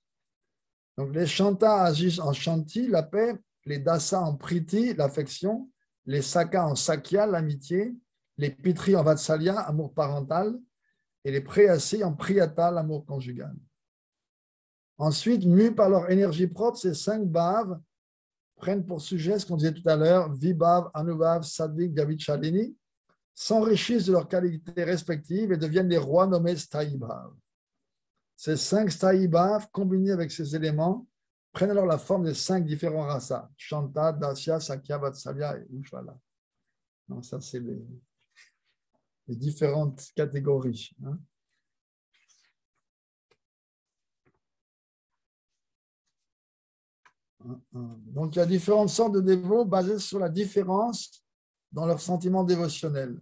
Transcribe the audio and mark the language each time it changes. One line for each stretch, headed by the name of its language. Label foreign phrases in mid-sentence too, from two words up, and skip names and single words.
French: Donc les shanta agissent en shanti, la paix, les dasa en priti, l'affection, les saka en sakya, l'amitié, les pitri en vatsalya, amour parental, et les preyasi en priyata, l'amour conjugal. Ensuite, mus par leur énergie propre, ces 5 bhaves prennent pour sujet ce qu'on disait tout à l'heure,
Sanskrit: विभाव, अनुभाव, सात्त्विक, गविचलिनी,
French: s'enrichissent de leurs qualités respectives et deviennent les rois nommés
Sanskrit: स्थायि-भाव.
French: Ces 5
Sanskrit: स्थायि-भाव,
French: combinés avec ces éléments, prennent alors la forme des 5 différents rasas,
Sanskrit: शान्त, दास्य, सख्य, वात्सल्य et Ujjvala.
French: Donc ça, c'est les différentes catégories. Hein. Donc, il y a différentes sortes de dévots basées sur la différence dans leurs sentiments dévotionnels.